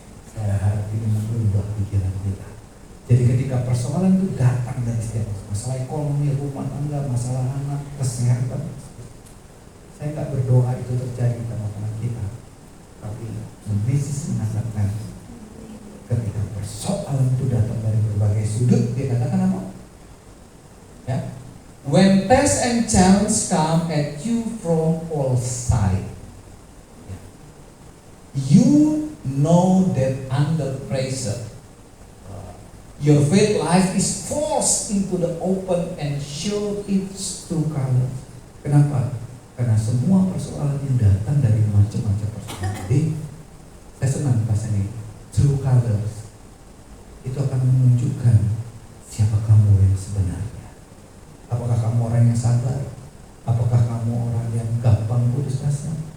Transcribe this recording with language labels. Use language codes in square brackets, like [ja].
[id] Saya harap ini merubah pikiran kita. Jadi ketika persoalan itu datang dari setiap masalah ekonomi, rumah tangga, masalah anak, kesehatan, saya nggak berdoa itu terjadi di tengah-tengah kita. Tapi Yesus mengatakan ketika persoalan itu datang dari berbagai sudut, dia katakan apa? Ya. [en] When test and challenge come at you from all sides, you know that under pressure, your faith life is forced into the open and show its true color. [id] Kenapa? Karena semua persoalan yang datang dari macam-macam persoalan. Jadi, saya senang bahasa ini, [en] true colors. [id] Itu akan menunjukkan siapa kamu yang sebenarnya. Apakah kamu orang yang sabar? Apakah kamu orang yang gampang putus asa?